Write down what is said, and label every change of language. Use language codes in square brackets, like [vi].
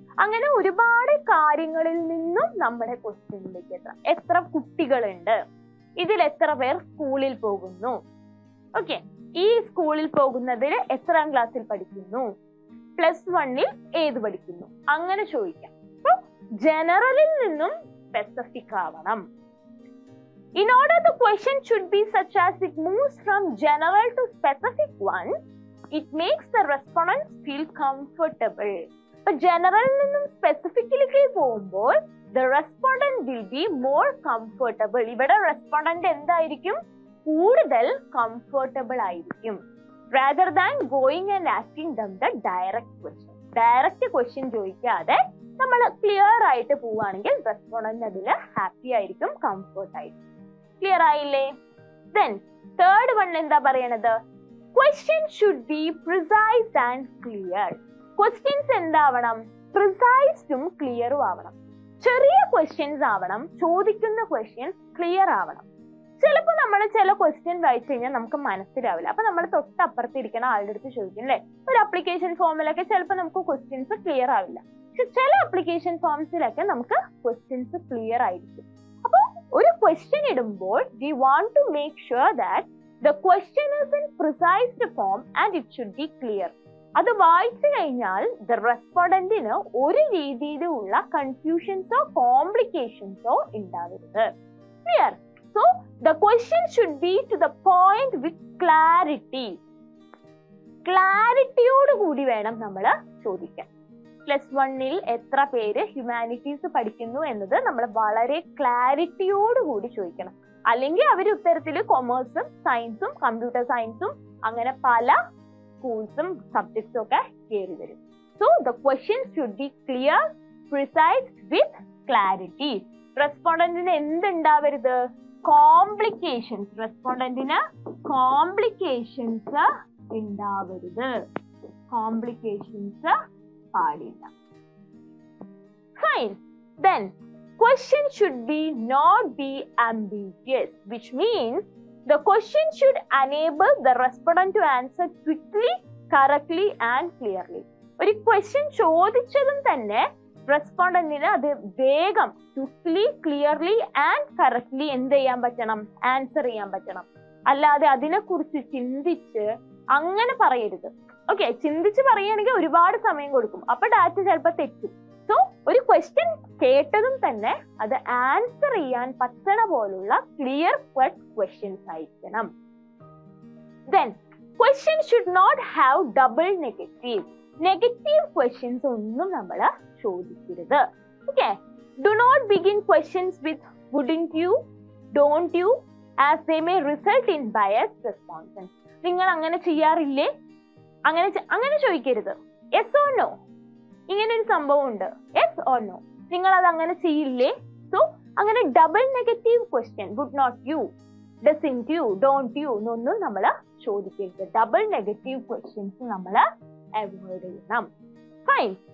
[ml] അങ്ങനെ ഒരുപാട് കാര്യങ്ങളിൽ നിന്നും നമ്മുടെ ക്വസ്റ്റ്യനിലേക്ക് എത്ര കുട്ടികളുണ്ട്, ഇതിൽ എത്ര പേർ സ്കൂളിൽ പോകുന്നു, ഓക്കെ, ഈ സ്കൂളിൽ പോകുന്നതിൽ എത്രാം ക്ലാസ്സിൽ പഠിക്കുന്നു, +1 ഏത് പഠിക്കുന്നു, അങ്ങനെ ചോദിക്കാം. അപ്പൊ ജനറലിൽ നിന്നും സ്പെസിഫിക് ആവണം. [en] In order the question should be such as it moves from general to specific one, it makes the respondents feel comfortable. [ml] അപ്പൊ ജനറലിൽ നിന്നും സ്പെസിഫിക്കിലേക്ക് പോകുമ്പോൾ [en] the respondent will be more comfortable. [ml] ഇവിടെ റെസ്പോണ്ടന്റ് എന്തായിരിക്കും? കൂടുതൽ കംഫർട്ടബിൾ ആയിരിക്കും. [en] rather than going and asking them the direct question. [ml] Direct question ചോദിക്കാതെ നമ്മൾ clear ആയിട്ട് പോവുകയാണെങ്കിൽ റെസ്പോണ്ടന്റ് അതില് ഹാപ്പി ആയിരിക്കും, കംഫർട്ട് ആയിരിക്കും. ക്ലിയർ ആയില്ലേ? [en] Then third one [ml] എന്താ പറയണത്? [en] Question should be precise and clear. [ml] Questions എന്താവണം? പ്രിസൈസും ക്ലിയറും ആവണം. ചെറിയ ക്വസ്റ്റ്യൻസ് ആവണം, ചോദിക്കുന്ന ക്വസ്റ്റ്യൻസ് ക്ലിയർ ആവണം. ചിലപ്പോൾ നമ്മൾ ചില ക്വസ്റ്റ്യൻ വായിച്ചു കഴിഞ്ഞാൽ നമുക്ക് മനസ്സിലാവില്ല. അപ്പൊ നമ്മൾ തൊട്ടപ്പുറത്തിരിക്കണ ആളുടെ അടുത്ത് ചോദിക്കും അല്ലെ. ഒരു അപ്ലിക്കേഷൻ ഫോമിലൊക്കെ ചിലപ്പോൾ നമുക്ക് ക്വസ്റ്റ്യൻസ് ക്ലിയർ ആവില്ല. പക്ഷെ ചില അപ്ലിക്കേഷൻ ഫോംസിലൊക്കെ നമുക്ക് ക്വസ്റ്റ്യൻസ് ക്ലിയർ ആയിരിക്കും. അപ്പൊ ഒരു ക്വസ്റ്റ്യൻ ഇടുമ്പോൾ [en] we want to make sure that the question is in precise form and it should be clear. [ml] അത് വായിച്ചു കഴിഞ്ഞാൽ the respondentന് ഒരു രീതിയിലുള്ള കൺഫ്യൂഷൻസോ കോംപ്ലിക്കേഷൻസോ ഉണ്ടാവരുത്. Clear? [en] So the question should be to the point with clarity. [ml] ക്ലാരിറ്റിയോട് കൂടി വേണം നമ്മൾ ചോദിക്കാൻ. +1 എത്ര പേര് ഹ്യൂമാനിറ്റീസ് പഠിക്കുന്നു എന്നത് നമ്മൾ വളരെ ക്ലാരിറ്റിയോട് കൂടി ചോദിക്കണം. അല്ലെങ്കിൽ അവർ ഉത്തരത്തിൽ കൊമേഴ്സും സയൻസും കമ്പ്യൂട്ടർ സയൻസും അങ്ങനെ പല സ്കൂൾസും സബ്ജക്ട്സും ഒക്കെ കയറി വരും. [en] So the question should be clear, precise with clarity. [ml] റെസ്പോണ്ടന്റിന് എന്തുണ്ടാവരുത്? Complications. റെസ്പോണ്ടന്റിന് complications ഉണ്ടാവരുത്. കോംപ്ലിക്കേഷൻസ് പാടില്ല. Fine. [en] Then question should not be ambiguous, which means the question should enable the respondent to answer quickly, correctly and clearly. [ml] ഒരു question ചോദിച്ചതും തന്നെ റെസ്പോണ്ടന്റിന് അത് വേഗം [en] quickly, clearly and correctly [ml] എന്ത് ചെയ്യാൻ പറ്റണം? ആൻസർ ചെയ്യാൻ പറ്റണം. അല്ലാതെ അതിനെക്കുറിച്ച് ചിന്തിച്ച് അങ്ങനെ പറയരുത്. ഓക്കെ, ചിന്തിച്ച് പറയുകയാണെങ്കിൽ ഒരുപാട് സമയം കൊടുക്കും, അപ്പൊ ഡാറ്റ ചിലപ്പോൾ തെറ്റും. സോ ഒരു ക്വസ്റ്റ്യൻ കേട്ടതും തന്നെ അത് ആൻസർ ചെയ്യാൻ പറ്റണ പോലുള്ള ക്ലിയർ കട്ട് ക്വസ്റ്റ്യൻസ് ആയിരിക്കണം. [en] Then question should not have double negative. [ml] Negative questions ഒന്നും നമ്മൾ ചോദിക്കരുത്. [en] Okay, do not begin questions with wouldn't you, don't you, as they may result in biased responses. [ml] നിങ്ങൾ അങ്ങനെ ചെയ്യാറില്ലേ? അങ്ങനെ ചോദിക്കരുത്. യെസ് ഓർ നോ, ഇങ്ങനെ ഒരു സംഭവം ഉണ്ട്, യെസ് ഓർ നോ, നിങ്ങൾ അത് അങ്ങനെ ചെയ്യില്ലേ? സോ അങ്ങനെ double negative question, [en] would not you, doesn't you, don't you [ml] എന്നൊന്നും നമ്മൾ ചോദിക്കരുത്. ഡബിൾ നെഗറ്റീവ് ക്വസ്റ്റ്യൻസ് നമ്മൾ അവോയ്ഡ് ചെയ്യണം. ഫൈൻ.